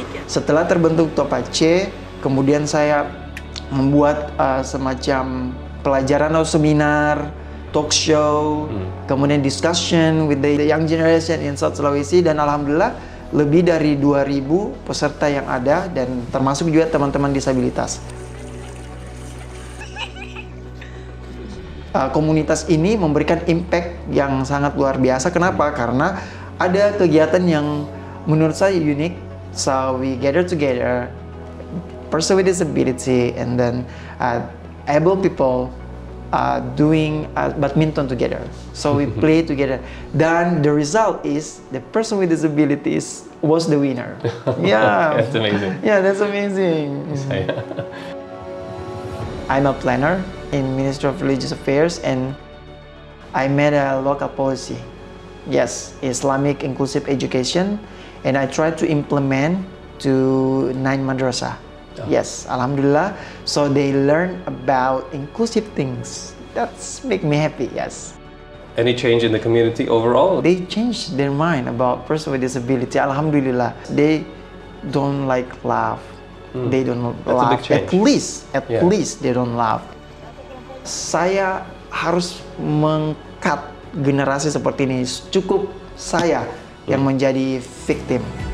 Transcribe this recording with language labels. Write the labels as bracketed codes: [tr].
[id] Setelah terbentuk Topace, kemudian saya membuat semacam pelajaran atau seminar, talk show, kemudian [en] discussion with the young generation in South Sulawesi, [id] dan alhamdulillah lebih dari 2.000 peserta yang ada, dan termasuk juga teman-teman disabilitas. Komunitas ini memberikan impact yang sangat luar biasa. Kenapa? Karena ada kegiatan yang menurut saya unik. [en] So we gather together, person with disability, and then able people doing badminton together. So we play together. [id] Dan [en] the result is the person with disabilities was the winner. Yeah, that's amazing. Yeah, that's amazing. I'm a planner in Ministry of Religious Affairs, and I made a local policy. Yes, Islamic inclusive education, and I tried to implement to 9 madrasah. Yes, alhamdulillah. So they learn about inclusive things. That's make me happy. Yes. Any change in the community overall? They changed their mind about person with disability. Alhamdulillah. They don't like laugh. They don't laugh. At least they don't laugh. [id] Saya harus meng-cut generasi seperti ini. Cukup saya yang menjadi victim.